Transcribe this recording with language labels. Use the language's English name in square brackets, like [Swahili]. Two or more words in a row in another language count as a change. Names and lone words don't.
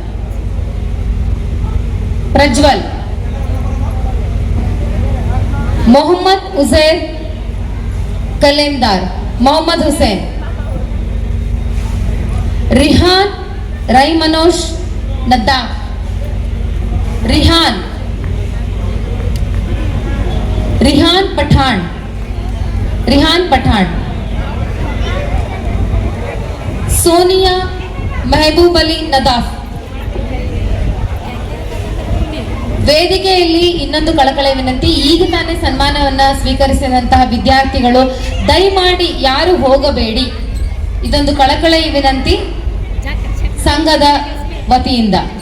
[Kannada] ಮೊಹಮ್ಮದ್ ಉಜೈರ್ ಕಲೇಂದಾರ್, ಮೊಹಮ್ಮದ್ ಹುಸೇನ್, ರಿಹಾನ್ ರೈಮನೋಶ್ ನದ್ದಾ, रिहान पठान, सोनिया महबूब अली नदाफ. ವೇದಿಕೆಯಲ್ಲಿ ಇನ್ನೊಂದು ಕಳಕಳಿ ವಿನಂತಿ. ಈಗ ತಾನೇ ಸನ್ಮಾನವನ್ನ ಸ್ವೀಕರಿಸಿದಂತಹ ವಿದ್ಯಾರ್ಥಿಗಳು ದಯಮಾಡಿ ಯಾರು ಹೋಗಬೇಡಿ. ಇದೊಂದು ಕಳಕಳಿ ವಿನಂತಿ ಸಂಘದ ವತಿಯಿಂದ.